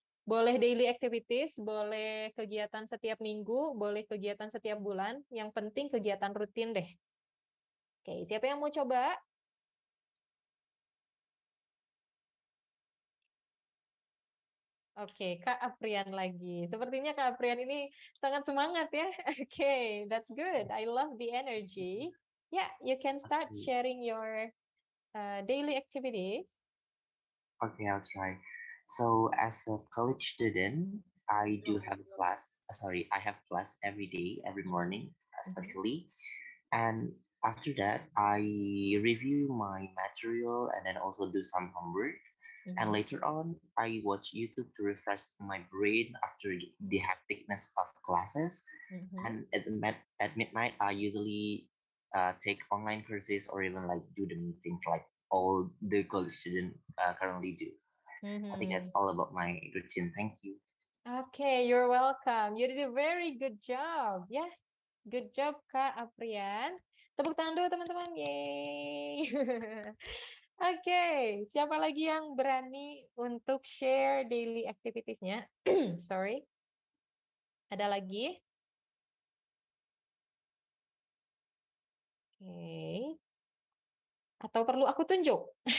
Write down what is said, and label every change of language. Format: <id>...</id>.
<id>Boleh daily activities, boleh kegiatan setiap minggu, boleh kegiatan setiap bulan, yang penting kegiatan rutin deh. Oke, siapa yang mau coba? Oke, Kak Aprian lagi. Sepertinya Kak Aprian ini sangat semangat ya.</id> <en>Oke, that's good. I love the energy. Yeah, you can start sharing your daily activities. Okay, I'll try. So as a college student, I do have class. I have class every day, every morning, especially. And after that, I review my material and then also do some homework. And later on, I watch YouTube to refresh my brain after the hecticness of classes. And at midnight, I usually take online courses or even like do the meetings like all the college students currently do. I think that's all about my routine. Thank you. Okay, you're welcome. You did a very good job. Yeah, good job Kak Aprian.</en> <id>Tepuk tangan dulu teman-teman. Yeay. Oke, siapa lagi yang berani untuk share daily activities-nya? Sorry. Ada lagi? Oke. Atau perlu aku tunjuk?</id>